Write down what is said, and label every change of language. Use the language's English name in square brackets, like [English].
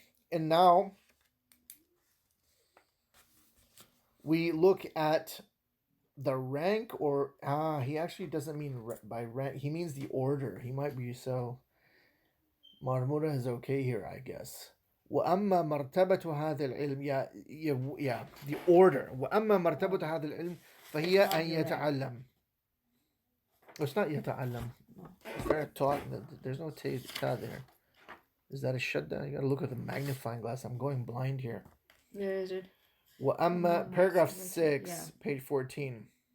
[English] And now we look at the rank, or he actually doesn't mean by rank. He means the order. He might be so. Marmura is okay here, I guess. [Arabic] وأما مرتبة هذا العلم [English] yeah the order. [Arabic] وأما مرتبة هذا العلم فهي أن يتعلم. [English] It's not يتعلم. It's very taught. There's no ta there. Is that a shadda? You gotta look at the magnifying glass. I'm going blind here. Where is it? وأما paragraph 6, page 14.